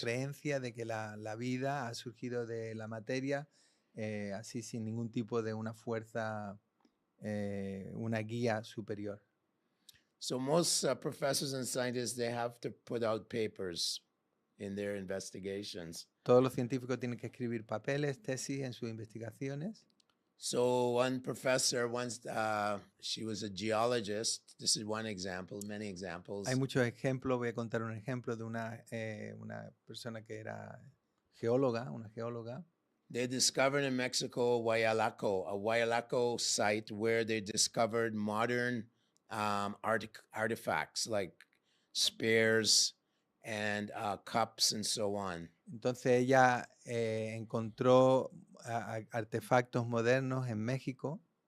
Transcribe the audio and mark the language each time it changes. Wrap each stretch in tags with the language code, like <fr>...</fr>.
<es>creencia de que la vida ha surgido de la materia, así sin ningún tipo de una fuerza, una guía superior.</es> <en>So most professors and scientists, they have to put out papers in their investigations.</en> <es>Todos los científicos tienen que escribir papeles, tesis en sus investigaciones.</es> <en>So one professor, once she was a geologist. This is one example, many examples.</en> <es>Hay muchos ejemplos. Voy a contar un ejemplo de una persona que era geóloga, una geóloga.</es> <en>They discovered in Mexico a Huayalaco site where they discovered modern artifacts like spears and cups and so on.</en> <es>Entonces ella encontró artefactos modernos en México.</es>